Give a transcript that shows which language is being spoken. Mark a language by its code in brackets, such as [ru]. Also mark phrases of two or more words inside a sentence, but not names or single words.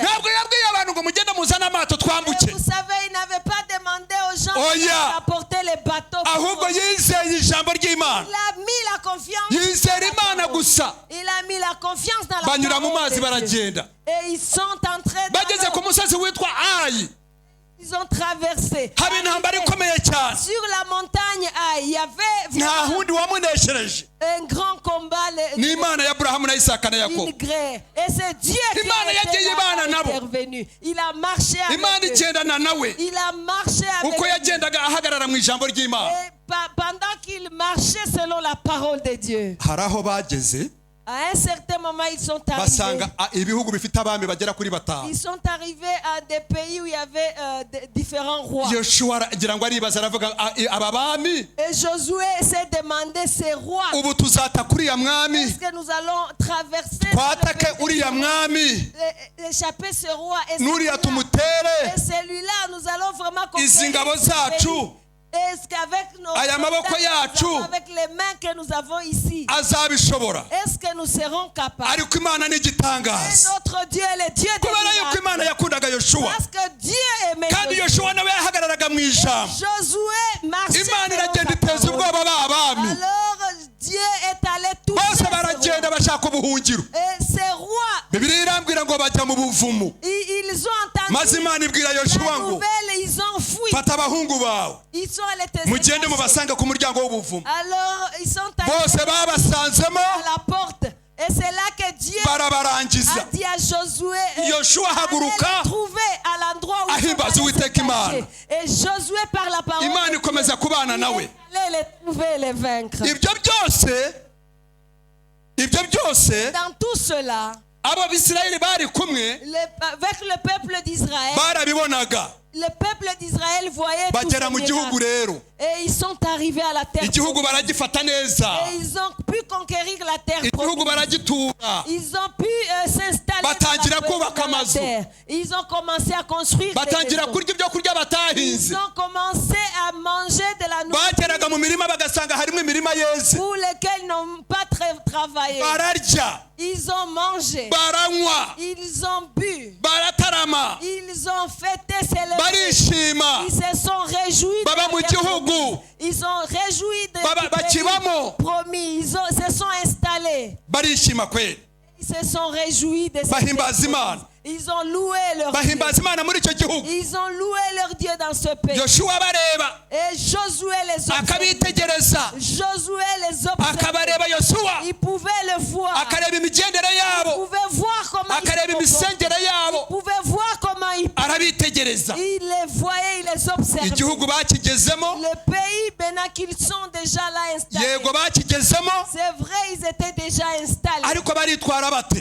[rw] Ntabwo yabwiye abantu ngo mugende muzane amato [fr] Et [rw] twambuke, [fr] vous savez, il n'avait pas demandé aux gens [rw] Oya. [fr] d'apporter les bateaux. [rw] ahubwo yizeye ijambo ry'Imana, [fr] Il a mis la confiance. [rw] yizera [fr] dans la [rw] Imana [fr] parole. [rw] gusa. [fr] Il a mis la confiance dans la [rw] Banyura mu [fr] parole [rw] mazi [fr] de Dieu. [rw] baragenda, [fr] Et ils sont entrés [rw] bageze ku [fr] dans l'eau. [rw] musozi witwa Ayi, [fr] Ils ont traversé. [rw] haba intambara ikomeye cyane, [fr] Sur la montagne, il y avait [rw] nta hundi wamuneshereje, [fr] un grand combat. [rw] ni Imana ya Aburahamu na Isaka na Yakobo. [fr] Une grêle. Et c'est Dieu qui [rw] Imana [fr] a [rw] yagiye [fr] été [rw] ibana [fr] là, [rw] nabo. [fr] intervenu. Il a marché [rw] Imana [fr] avec eux. [rw] igendana nawe [fr] Il a marché avec [rw] uko [fr] eux. [rw] yagendaga ahagarara mu ijambo ry'Imana. [fr] Et pendant qu'il marchait selon la parole de Dieu, [rw] Hari aho bageze [fr] à un certain moment, ils sont arrivés. [rw] basanga ibihugu bifite abami bagera kuri batanu. [fr] Ils sont arrivés à des pays où il y avait différents rois. [rw] Yoshuwa agira ngo aribaza, aravuga aba bami [fr] Et Josué s'est demandé, ces rois, [rw] ubu tuzata kuri ya mwami, [fr] est-ce que nous allons traverser [rw] twatake uriya mwami, [fr] échapper ce roi et [rw] n'uriya tumutere, [fr] celui-là, nous allons vraiment [rw] izi ngabo [fr] ce pays. [rw] zacu [fr] Est-ce qu'avec nos [rw] aya maboko yacu [fr] avec les mains que nous avons ici, [rw] azabishobora? [fr] est-ce que nous serons capables? [rw] Ariko Imana ni [fr] Et [rw] igitangaza, [fr] notre Dieu est le Dieu des [rw] kubera yuko [fr] miracles. [rw] Imana yakundaga Yoshuwa, [fr] Parce que Dieu aimait [rw] kandi [fr] Josué. [rw] Yoshuwa nawe yahagararaga mu ijambo. [fr] Josué marchait [rw] Imana [fr] selon [rw] iragenda [fr] sa [rw] iteza [fr] parole. [rw] ubwoba ba bami, [fr] Alors Dieu est allé toucher [rw] bose [fr] ces rois. [rw] baragenda bashaka ubuhungiro. [fr] Et ces rois, [rw] Bibiliya irambwira ngo bajya mu buvumo, [fr] ils ont [rw] maze [fr] entendu [rw] Imana ibwira [fr] la [rw] Yoshuwa ngo [fr] nouvelle, ils ont fui. [rw] fata abahungu bawe [fr] Ils sont allés te [rw] mugende [fr] cacher. [rw] mubasanga ku muryango w'ubuvumo. [fr] Alors ils sont allés [rw] Bose babasanzemo [fr] à la porte. Et c'est là que Dieu [rw] barabarangiza. [fr] a dit à Josué, [rw] Yoshuwa haguruka [fr] allez trouver à l'endroit où ils [rw] ahimbaza [fr] sont allés se [rw] Uwiteka Imana. [fr] cacher. Et Josué par la parole [rw] Imana [fr] de Dieu, [rw] ikomeza kubana [fr] il [rw] nawe. [fr] est allé les trouver et les vaincre. [rw] ibyo byose [fr] Dans tout cela, [rw] abo Bisirayeli bari kumwe [fr] avec le peuple d'Israël, [rw] barabibonaga, [fr] le peuple d'Israël voyait tous [rw] bagera [fr] ces [rw] mu gihugu [fr] miracles. [rw] rero, [fr] Et ils sont arrivés à la terre [rw] igihugu baragifata neza, [fr] et ils ont pu conquérir la terre [rw] igihugu baragitura, [fr] Ils ont pu s'installer [rw] batangira kubaka [fr] dans la [rw] amazu, [fr] terre. Ils ont commencé à construire des [rw] batangira [fr] maisons. [rw] kurya ibyo kurya batahinze, [fr] Ils ont commencé à manger de la [rw] bageraga [fr] nourriture [rw] mu mirima bagasanga harimo imirima yeze, [fr] pour lesquels ils n'ont pas travaillé. [rw] bararya, [fr] Ils ont mangé. [rw] baranywa, [fr] Ils ont bu. [rw] baratarama, [fr] Ils ont fêté, célébré. [rw] barishima, [fr] Ils se sont réjouis de [rw] baba [fr] la [rw] mu [fr] terre [rw] gihugu, [fr] promise. Ils ont réjoui de [rw] bakibamo, [fr] promis. Ils se sont [rw] barishima kweli, [fr] Ils se sont réjouis de cette [rw] bahimbaza Imana, [fr] chose. Ils ont loué leur Dieu. [rw] bahimbaza Imana muri icyo gihugu. [fr] Ils ont loué leur Dieu dans ce pays. [rw] Yoshuwa abareba [fr] Et Josué les observait. [rw] akabitegereza, [fr] Josué les observait. [rw] akabareba Yosuwa, [fr] Il pouvait le voir. [rw] akareba imigendere [fr] Il [rw] yabo, [fr] pouvait voir comment [rw] akareba [fr] ils se comportaient. [rw] imisengere yabo, [fr] Il pouvait voir comment ils [rw] arabitegereza. [fr] Il les voyait, il les observait. [rw] Igihugu bakigezemo, [fr] Le pays, maintenant qu'ils sont déjà là installés. [rw] yego bakigezemo, [fr] C'est vrai, ils étaient déjà installés. [rw] ariko baritwara bate?